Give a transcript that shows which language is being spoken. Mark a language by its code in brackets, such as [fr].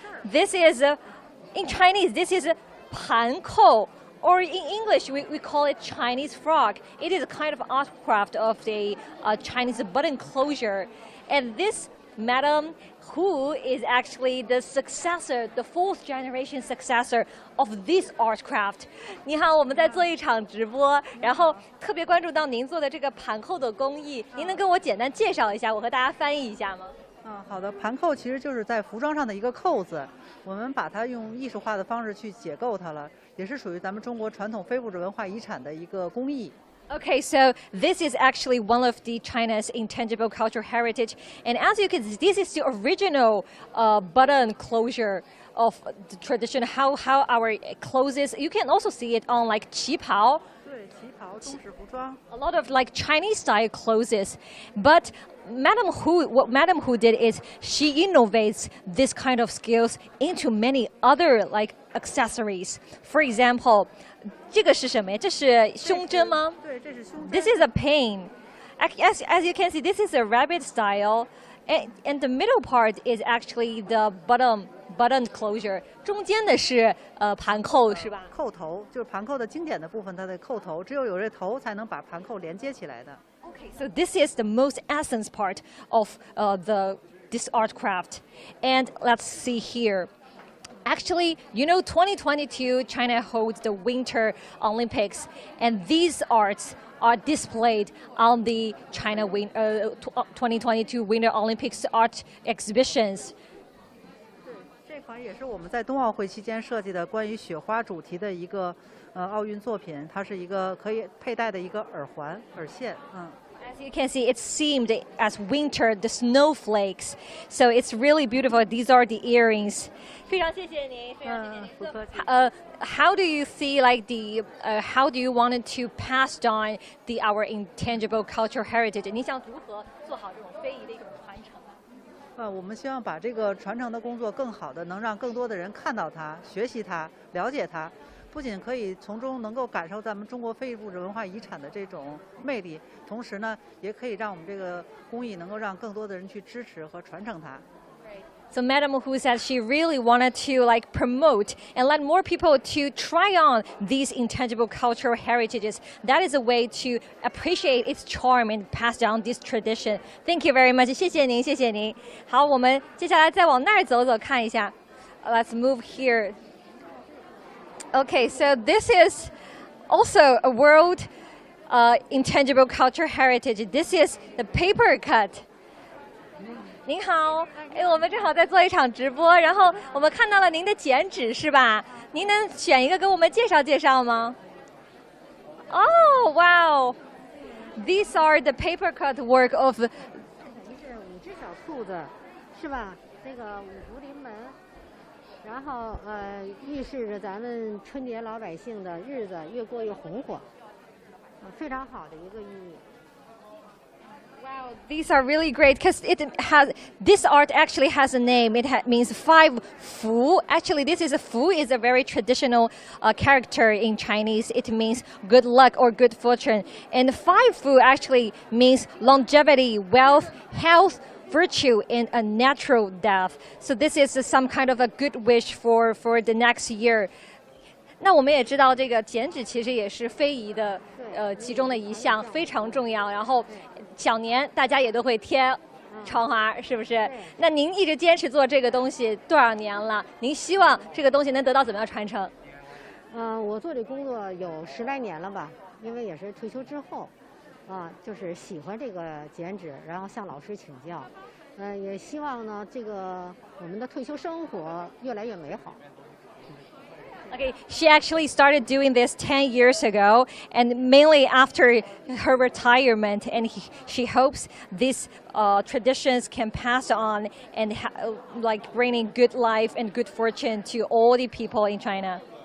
[en] This is in Chinese. This is 盘扣, or in English we call it Chinese frog. It is a kind of art craft of the Chinese button closure, and this Madam Hu is actually the successor, the fourth generation successor of this art craft. [zh] 你好，我们在做一场直播，然后特别关注到您做的这个盘扣的工艺，您能跟我简单介绍一下，我和大家翻译一下吗？好的，盘扣其实就是在服装上的一个扣子，我们把它用艺术化的方式去解构它了，也是属于咱们中国传统非物质文化遗产的一个工艺。 [en] Okay, so this is actually one of the China's intangible cultural heritage, and as you can see, this is the original button closure of the tradition. How our closes. You can also see it on like 旗袍. 对，旗袍、中式服装。 A lot of like Chinese style clothes, but what Madam Hu did is she innovates this kind of skills into many other like accessories. For example. [zh] 这个是什么呀？这是胸针吗？对，这是胸针。 [en] This is a pain. As you can see, this is a rabbit style, and the middle part is actually the button closure. [zh] 中间的是盘扣是吧？扣头就是盘扣的经典的部分，它的扣头，只有这头才能把盘扣连接起来的。 [en] Okay, so this is the most essence part of this art craft, and let's see here. Actually, you know, 2022, China holds the Winter Olympics, and these arts are displayed on the China 2022 Winter Olympics art exhibitions. [zh] 这款也是我们在冬奥会期间设计的关于雪花主题的一个奥运作品，它是一个可以佩戴的一个耳环、耳线， [en] As you can see, it's themed as winter, the snowflakes. So it's really beautiful. These are the earrings. [zh] 非常谢谢您，非常谢谢您。不客气。 [en] How do you see like how do you want to pass on our intangible cultural heritage? [zh] 你想如何做好这种非遗的一种传承？我们希望把这个传承的工作更好的能让更多的人看到它、学习它、了解它。不仅可以从中能够感受咱们中国非物质文化遗产的这种魅力，同时呢，也可以让我们这个工艺能够让更多的人去支持和传承它。 [en] So Madam Hu said she really wanted to like promote and let more people to try on these intangible cultural heritages. That is a way to appreciate its charm and pass down this tradition. Thank you very much. [zh] 谢谢您，谢谢您。好，我们接下来再往那儿走走看一下。 [en] Let's move here. Okay, so this is also a world intangible cultural heritage. This is the paper cut. [zh] 您好，我们正好在做一场直播，然后我们看到了您的剪纸是吧？您能选一个给我们介绍介绍吗？ [en] Oh, wow! These are the paper cut work of. [zh] 是五只小兔子，是吧？那个五福临门。然后预示着咱们春节老百姓的日子越过越红火，非常好的一个寓意。 [en] Wow, these are really great because this art actually has a name. It means 5 fu. Actually, this is a fu is a very traditional character in Chinese. It means good luck or good fortune. And 5 fu actually means longevity, wealth, health, virtue, and a natural death. So this is some kind of a good wish for the next year. [zh] 那我们也知道，这个剪纸其实也是非遗的其中的一项，非常重要。然后小年大家也都会贴窗花，是不是？那您一直坚持做这个东西多少年了？您希望这个东西能得到怎么样传承？我做这工作有10来年了吧，因为也是退休之后，就是喜欢这个剪纸，然后向老师请教，也希望呢，这个我们的退休生活越来越美好。 [en] Okay, she actually started doing this 10 years ago, and mainly after her retirement, and she hopes these traditions can pass on and like bringing good life and good fortune to all the people in China.